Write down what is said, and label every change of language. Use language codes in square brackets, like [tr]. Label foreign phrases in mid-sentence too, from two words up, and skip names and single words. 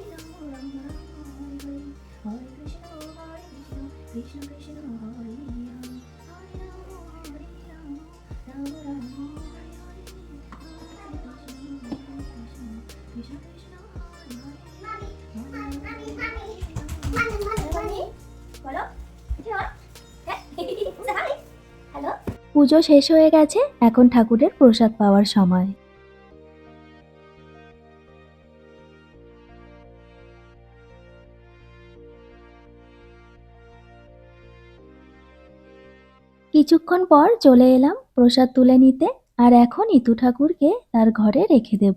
[sa] राम राम राम हरे हरे हरे कृष्ण कृष्ण कृष्ण हरे हरे हरे राम राम राम हरे हरे कृष्ण कृष्ण हरे हरे। [bn] পুজো শেষ হয়ে গেছে, এখন ঠাকুরের প্রসাদ পাওয়ার সময়। কিছুক্ষণ পর চলে এলাম প্রসাদ তুলে নিতে, আর এখন ইতু ঠাকুরকে তার ঘরে রেখে দেব।